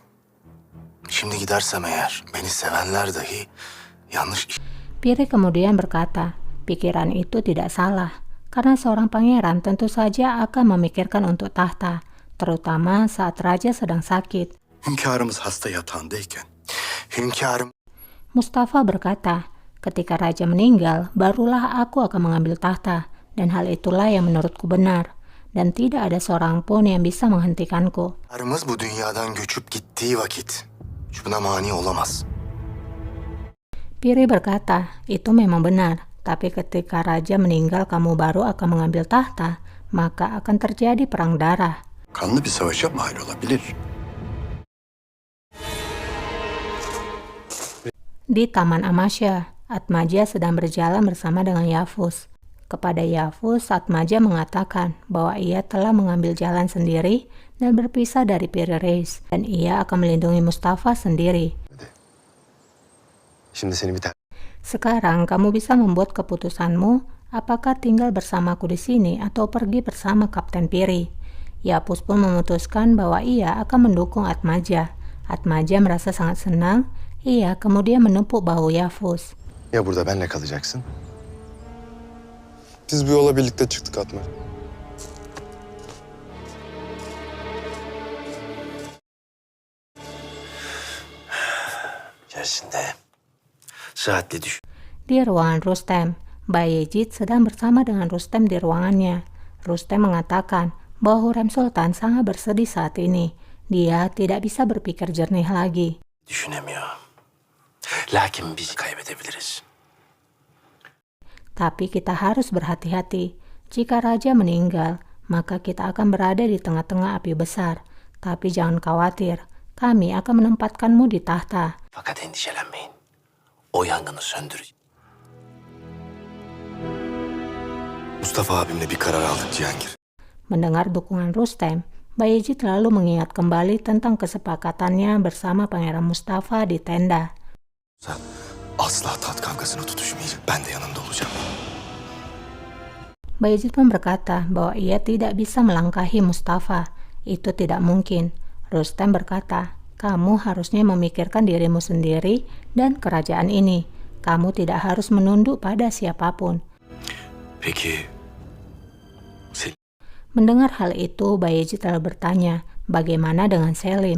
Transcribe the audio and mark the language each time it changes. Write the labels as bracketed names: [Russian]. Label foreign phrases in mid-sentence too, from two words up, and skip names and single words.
[Turkish] Şimdi gidersem eğer beni sevenler dahi yanlış [Indonesian] Piri kemudian berkata, pikiran itu tidak salah. Karena seorang pangeran tentu saja akan memikirkan untuk tahta, terutama saat raja sedang sakit. [Turkish] hünkârımız hasta yatağındayken hünkârım [Indonesian] Mustafa berkata, ketika raja meninggal, barulah aku akan mengambil tahta, dan hal itulah yang menurutku benar, dan tidak ada seorang pun yang bisa menghentikanku. [Turkish] hünkârımız bu dünyadan göçüp gittiği vakit buna mani olamaz. [Indonesian] Piri berkata, itu memang benar, tapi ketika raja meninggal kamu baru akan mengambil tahta, maka akan terjadi perang darah. [Turkish] kanlı bir savaşa mal olabilir. [Indonesian] Di Taman Amasya, Atmaja sedang berjalan bersama dengan Yafus. Kepada Yafus, Atmaja mengatakan bahwa ia telah mengambil jalan sendiri dan berpisah dari Piri Reis, dan ia akan melindungi Mustafa sendiri. [Turkish] Şimdi seni bir [Indonesian] Sekarang kamu bisa membuat keputusanmu, apakah tinggal bersamaku di sini atau pergi bersama Kapten Piri. Yafus pun memutuskan bahwa ia akan mendukung Atmaja. Atmaja merasa sangat senang. Ia kemudian menepuk bahu Yafus. [Turkish] Ya burada benle kalacaksın? Biz bu yola birlikte çıktık Atma. İçerisinde saatli düşün. [Indonesian] Di ruangan Rustem, Bayezid sedang bersama dengan Rustem di ruangannya. Rustem mengatakan bahwa Hurrem Sultan sangat bersedih saat ini. Dia tidak bisa berpikir jernih lagi. [Turkish] Düşünemiyor. Lakin bizi kaybedebiliriz. [Indonesian] Tapi kita harus berhati-hati. Jika raja meninggal, maka kita akan berada di tengah-tengah api besar. Tapi jangan khawatir, kami akan menempatkanmu di tahta. [Turkish] Fakat endişelenmeyin. O yangını söndüreceğiz. Mustafa abimle bir karar aldık Cihangir. [Indonesian] Mendengar dukungan Rustem, Bayezid lalu mengingat kembali tentang kesepakatannya bersama Pangeran Mustafa di tenda. [Turkish] Asla taht kavgasına tutuşmayacak. Ben de yanında olacağım. [Indonesian] Bayezid pun berkata bahwa ia tidak bisa melangkahi Mustafa. Itu tidak mungkin. Rustem berkata, kamu harusnya memikirkan dirimu sendiri dan kerajaan ini. Kamu tidak harus menunduk pada siapapun. [Turkish] Peki [Indonesian] Mendengar hal itu, Bayezid lalu bertanya, bagaimana dengan Selim?